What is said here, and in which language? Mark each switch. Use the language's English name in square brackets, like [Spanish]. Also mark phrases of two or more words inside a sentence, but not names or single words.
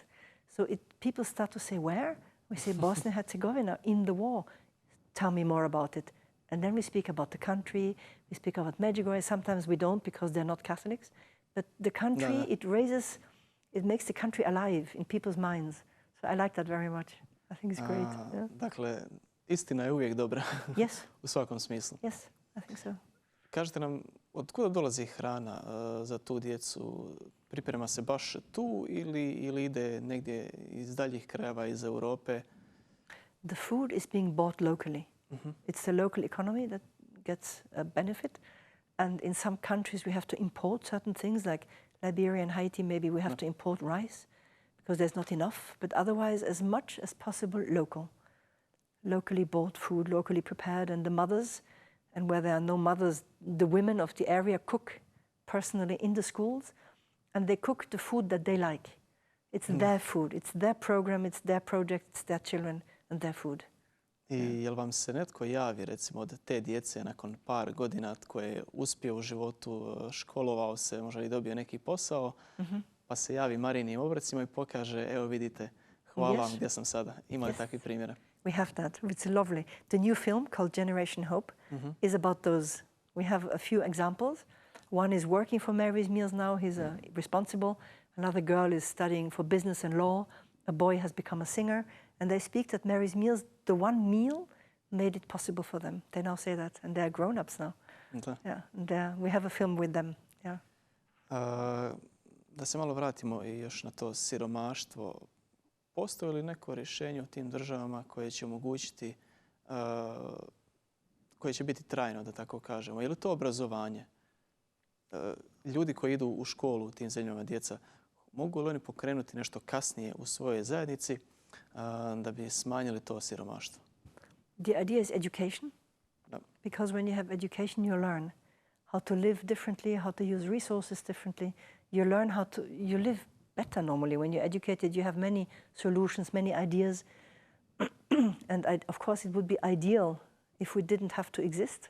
[English] So people start to say, where? We say Bosnia and Herzegovina in the war. Tell me more about it. And then we speak about the country, we speak about Međugorje. Sometimes we don't because they're not Catholics. But the country, it makes the country alive in people's minds. So I like that very much. I think it's great. Yeah. [Croatian] Dakle, istina je uvijek dobra. [English] Yes. [Croatian] U svakom smislu. [English] Yes, I think so. [Croatian] Kažete nam, od kuda dolazi hrana za tu djecu? Priprema se baš tu ili ide negdje iz daljih krajeva, iz Europe? [English] The food is being bought locally. It's the local economy that gets a benefit. And in some countries we have to import certain things, like Liberia and Haiti, maybe we have to import rice because there's not enough. But otherwise, as much as possible, local. Locally bought food, locally prepared, and the mothers, and where there are no mothers, the women of the area cook personally in the schools, and they cook the food that they like. It's their food, it's their program, it's their project, it's their children and their food. [Croatian] I jel vam se netko javi, recimo, od te djece nakon par godina koje je uspio u životu, školovao se, možda i dobio neki posao, pa se javi Marijinim obrocima i pokaže, evo vidite, hvala vam gdje sam sada. Ima li takvih primjera? [English] We have that. It's lovely. The new film called Generation Hope is about those. We have a few examples. One is working for Mary's Meals now. He's responsible. Another girl is studying for business and law. A boy has become a singer. And they speak that Mary's Meals, the one meal, made it possible for them. They now say that. And they're grown-ups now. Yeah. And we have a film with them. Yeah. [Croatian] Da se malo vratimo i još na to siromaštvo. Postoji li neko rješenje u tim državama koje će omogućiti, koje će biti trajno, da tako kažemo? Je li to obrazovanje? Ljudi koji idu u školu u tim zemljama, djeca, mogu li oni pokrenuti nešto kasnije u svojoj zajednici da bi smanjili to siromaštvo? [English] The idea is education. Because when you have education, you learn how to live differently, how to use resources differently. You learn how to, you live better normally. When you're educated, you have many solutions, many ideas. And of course, it would be ideal if we didn't have to exist.